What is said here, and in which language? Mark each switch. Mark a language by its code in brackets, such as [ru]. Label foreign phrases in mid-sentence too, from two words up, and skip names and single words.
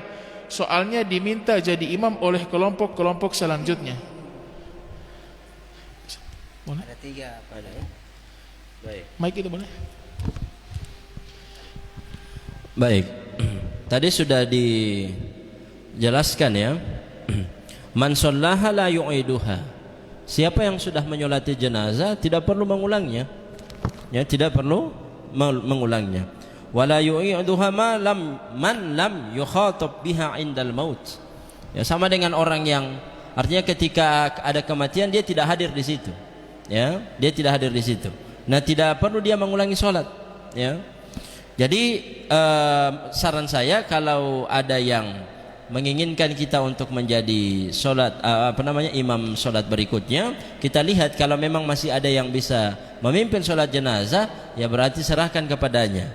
[id] Soalnya diminta jadi imam oleh kelompok-kelompok selanjutnya. Boleh? Ada 3 Ada ya? Baik. Mic itu boleh? Baik. Tadi sudah dijelaskan ya. [ar] من صلاها لا يعيدها. [id] Siapa yang sudah menyolati jenazah tidak perlu mengulangnya. Ya, tidak perlu mengulangnya. [ar] ولا يعيدها من لم يخاطب بها عند الموت. [id] Ya, sama dengan orang yang artinya ketika ada kematian dia tidak hadir di situ. Ya, dia tidak hadir di situ. Nah, tidak perlu dia mengulangi sholat. Ya. Jadi saran saya kalau ada yang menginginkan kita untuk menjadi sholat imam sholat berikutnya, kita lihat kalau memang masih ada yang bisa memimpin sholat jenazah, ya berarti serahkan kepadanya.